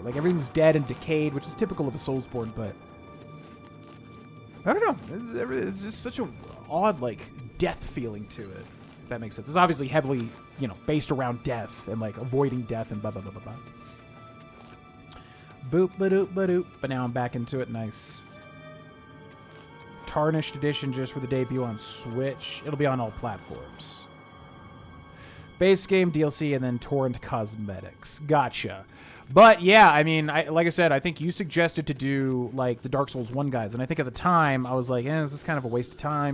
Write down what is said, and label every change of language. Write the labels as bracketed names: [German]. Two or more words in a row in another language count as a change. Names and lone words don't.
[English] Like everything's dead and decayed, which is typical of a Soulsborne, but I don't know. It's just such an odd, like, death feeling to it, if that makes sense. It's obviously heavily, you know, based around death and like avoiding death and blah blah blah blah blah. Boop ba doop ba doop. But now I'm back into it. Nice. Tarnished edition just for the debut on Switch. It'll be on all platforms. Base game, DLC, and then torrent cosmetics. Gotcha. But yeah, I mean, like I said, I think you suggested to do like the Dark Souls 1 guides, and I think at the time I was like, this is kind of a waste of time.